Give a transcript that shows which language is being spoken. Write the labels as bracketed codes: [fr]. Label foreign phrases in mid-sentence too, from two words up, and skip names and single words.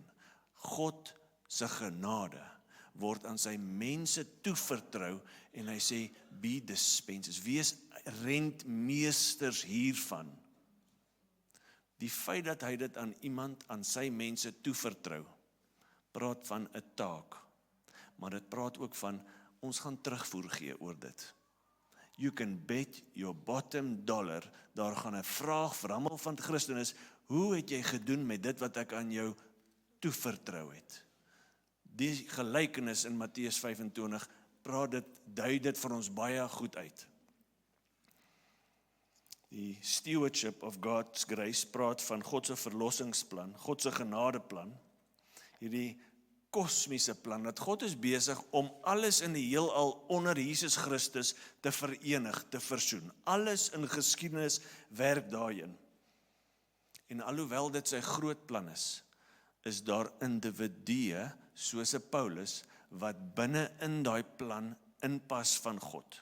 [af] God se genade word aan sy mense toevertrou en hy sê, [en] be dispensers, [af] wees rentmeesters hiervan. Die feit dat hy dit aan iemand, aan sy mense toevertrou, praat van 'n taak, maar dit praat ook van, ons gaan terugvoer gee oor dit. [en] You can bet your bottom dollar, [af] daar gaan 'n vraag vir almal van Christenis, hoe het jy gedoen met dit wat ek aan jou toevertrou het? Die gelykenis in Matteus 25 dui dit vir ons baie goed uit. Die [en] stewardship of God's grace [af] praat van God se verlossingsplan, God se genadeplan, hierdie kosmiese plan, dat God is besig om alles in die heelal onder Jesus Christus te verenig, te versoen. Alles in geskiedenis werk daarin. En alhoewel dit sy groot plan is daar individue, soos 'n Paulus, wat binne in daai plan inpas van God.